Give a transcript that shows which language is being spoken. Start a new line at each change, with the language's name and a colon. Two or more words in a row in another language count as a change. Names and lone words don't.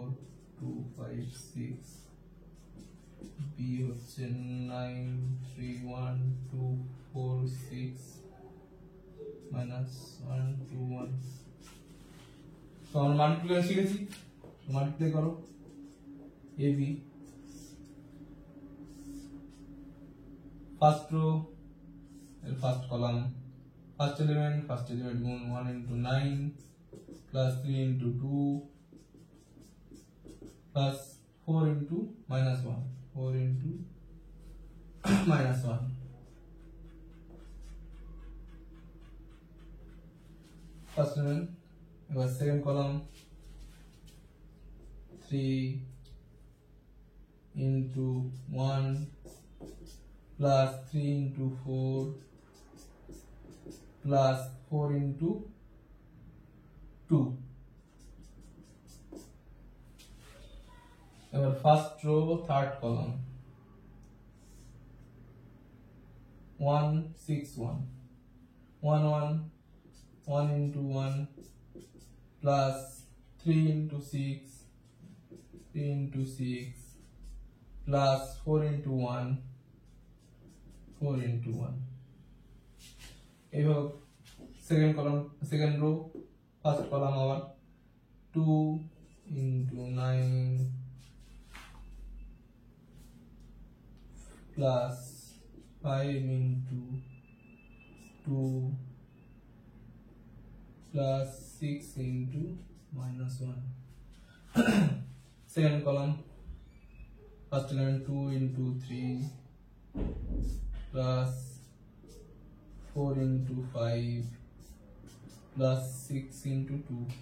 Bangla: 2 5 6, বি হচ্ছে 9 3 1 2 4 6 minus 1 2 1, তো আমরা মাল্টিপ্লাই শিখেছি, মাল্টিপ্লাই করো এ বি,
English: first row এর first column, first element গুণ 1 into 9 plus 3 into 2 plus 4 into minus 1, 4 into minus 1, first element, এবার second column 3 into 1 plus 3 into 4 plus 4 into 2, এবার first row third column 1 6 1 1 1 1 into 1 plus 3 into 6 3 into 6 plus 4 into 1 4 into 1, এইভাবে second column second row first column আবার 2 into 9 plus 5 into 2 plus 6 into minus 1, second column first element 2 into 3 plus 4 into 5 plus 6 into 2,